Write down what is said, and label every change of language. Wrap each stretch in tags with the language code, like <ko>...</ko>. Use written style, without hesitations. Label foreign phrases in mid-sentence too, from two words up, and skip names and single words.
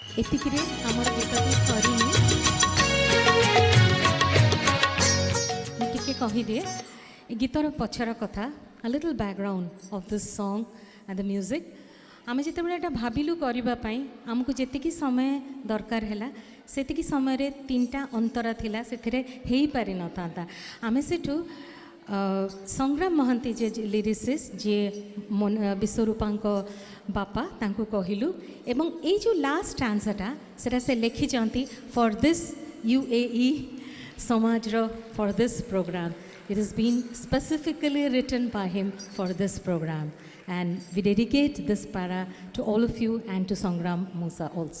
<or>ଏତିକିରେ ଆମର ଗୀତଟି ସରିନି। ମୁଁ ଟିକେ କହିଦିଏ ଏ ଗୀତର ପଛର କଥା,</or> <en>a little background of this song and the music।</en> <or>ଆମେ ଯେତେବେଳେ ଏଇଟା ଭାବିଲୁ କରିବା ପାଇଁ ଆମକୁ ଯେତିକି ସମୟ ଦରକାର ହେଲା ସେତିକି ସମୟରେ 3ଟା ଅନ୍ତରା ଥିଲା, ସେଥିରେ ହେଇପାରିନଥାନ୍ତା। ଆମେ ସେଠୁ ସଂଗ୍ରାମ ମହାନ୍ତି ଯେ ଲିରିସିଷ୍ଟ ଯିଏ ବିଶ୍ୱରୂପାଙ୍କ ବାପା ତାଙ୍କୁ କହିଲୁ ଏବଂ ଏଇ ଯେଉଁ</or> <en>last stanzaଟା</en> <or>ସେଟା ସେ ଲେଖିଛନ୍ତି</or> <en>for this</en> <or>UAE ସମାଜର</or> <en>for this program. It has been specifically written by him for this program, and we dedicate this para to all of you and to Sangram Musa also.</en>